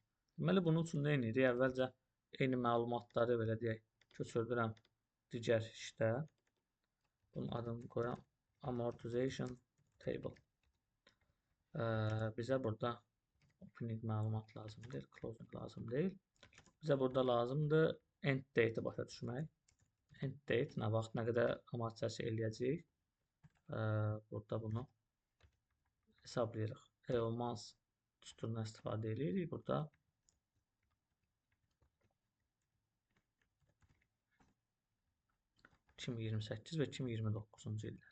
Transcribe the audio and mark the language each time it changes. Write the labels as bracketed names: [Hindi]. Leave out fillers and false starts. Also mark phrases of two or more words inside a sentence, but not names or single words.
[Azerbaijani] Deməli, bunun üçün nə edirik? Əvvəlcə eyni məlumatları belə deyək, köçürdürəm digər işdə. Bunun adını qoyuram [English] amortization table. [Azerbaijani] Bizə burada opening məlumat lazım deyil, closing lazım deyil. Bizə burada lazımdır [English] end date-i [Azerbaijani] başa düşmək. [English] End date [Azerbaijani] nə vaxt, nə qədər amortizasiya eləyəcəyik. Burada bunu hesablayırıq. EOMAS düsturundan istifadə edirik. Burada (2028 və 2029-cu illər).